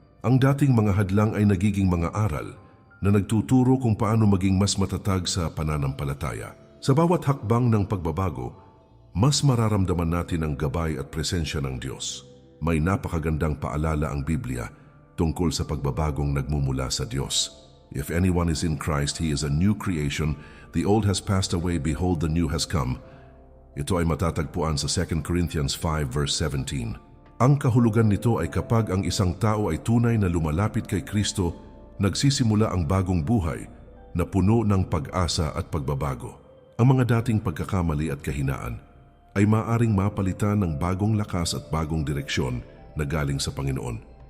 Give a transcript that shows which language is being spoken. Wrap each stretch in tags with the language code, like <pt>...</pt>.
<tl>Ang dating mga hadlang ay nagiging mga aral na nagtuturo kung paano maging mas matatag sa pananampalataya. Sa bawat hakbang ng pagbabago, mas mararamdaman natin ang gabay at presensya ng Diyos. May napakagandang paalala ang Biblia tungkol sa pagbabagong nagmumula sa Diyos.</tl> <en>If anyone is in Christ, he is a new creation. The old has passed away, behold, the new has come.</en> <tl>Ito ay matatagpuan sa 2 Corinthians 5 verse 17. Ang kahulugan nito ay kapag ang isang tao ay tunay na lumalapit kay Kristo, nagsisimula ang bagong buhay na puno ng pag-asa at pagbabago. Ang mga dating pagkakamali at kahinaan ay maaring mapalitan ng bagong lakas at bagong direksyon na galing sa Panginoon.</tl>